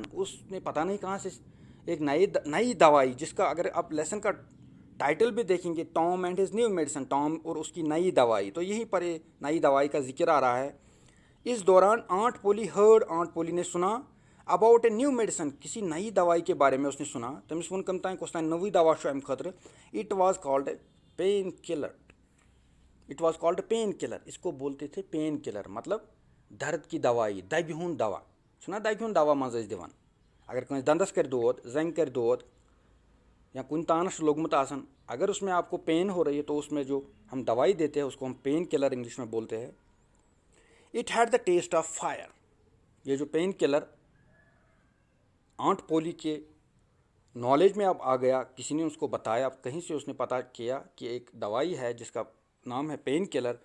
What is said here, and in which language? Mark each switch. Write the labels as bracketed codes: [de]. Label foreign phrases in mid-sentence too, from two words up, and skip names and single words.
[hi] उसने पता नहीं कहाँ से एक नई दवाई, जिसका अगर आप लेसन का टाइटल भी देखेंगे, [en] Tom and his new medicine, [hi] टॉम और उसकी नई दवाई, तो यहीं पर ये नई दवाई का जिक्र आ रहा है। इस दौरान आंट पोली ने सुना [en] about a new medicine, [hi] किसी नई दवाई के बारे में उसने सुना। [ks] तमिस वोन कम तान कुछ नवी दवा अमि खतर। [en] It was called painkiller. It was called painkiller. इट वाज कॉल्ड पेन किलर। [hi] इसको बोलते थे पेन किलर, मतलब दर्द की दवाई, [ks] दबि हुंद दवा। सुना दबि हुंद दवा मज दिवान। अगर कंस दंदस कर दोद, जंग कर दोद, या कुन तानस लोगमुत आसन, [hi] अगर उसमें आपको पेन हो रही है तो उसमें जो हम दवाई देते हैं उसको हम पेन किलर इंग्लिश में बोलते हैं। [en] It had the taste of fire. [hi] ये जो पेन किलर आंट पोली के नॉलेज में अब आ गया, किसी ने उसको बताया, कहीं से उसने पता किया कि एक दवाई है जिसका नाम है पेन किलर।